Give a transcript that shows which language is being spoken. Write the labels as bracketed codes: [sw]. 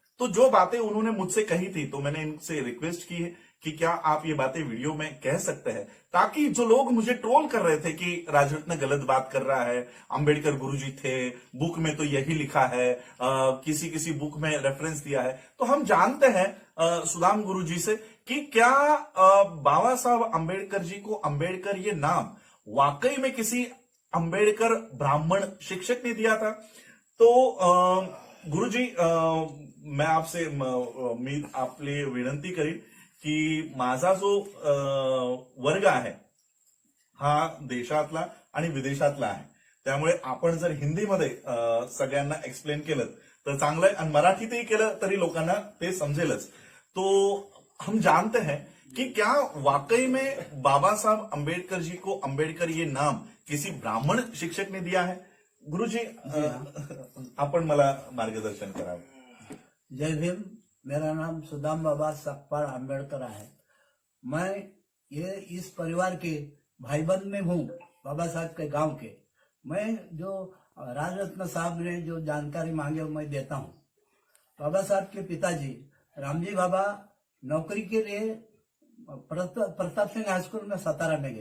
[hi] तो जो बातें उन्होंने मुझसे कही थी, तो मैंने इनसे रिक्वेस्ट की है कि क्या आप ये बातें वीडियो में कह सकते हैं, ताकि जो लोग मुझे ट्रोल कर रहे थे कि राजरत्न गलत बात कर रहा है, अंबेडकर गुरुजी थे, बुक में तो यही लिखा है, किसी किसी बुक में रेफरेंस दिया है, तो हम जानते हैं सुदाम गुरुजी से कि क्या बाबा साहब अंबेडकर जी को अंबेडकर ये नाम वाकई में किसी अंबेडकर ब्राह्मण शिक्षक ने दिया था। [mr] तो गुरुजी, [hi] मैं आपसे [mr] आपले विनंती करीन की माझा जो वर्ग आहे हा देशातला आणि विदेशातला आहे, त्यामुळे आपण जर हिंदीमध्ये सगळ्यांना एक्सप्लेन केलं तर चांगलं आहे, आणि मराठीतही केलं तरी लोकांना ते समजेलच। [hi] तो हम जानते हैं कि क्या वाकई में बाबा साहब अम्बेडकर जी को अम्बेडकर ये नाम किसी ब्राह्मण शिक्षक ने दिया है? [mr] गुरुजी, आपण मला मार्गदर्शन करावं। जय भीम। [hi] मेरा नाम सुदाम बाबा सकपाल अम्बेडकर है। मैं ये इस परिवार के भाईबंद में हूँ, बाबा साहब के गांव के। मैं जो राजरत्न साहब ने जो जानकारी मांगे मैं देता हूँ। बाबा साहब के पिताजी रामजी बाबा नौकरी के लिए प्रताप सिंह हाई स्कूल में सातारा में गए।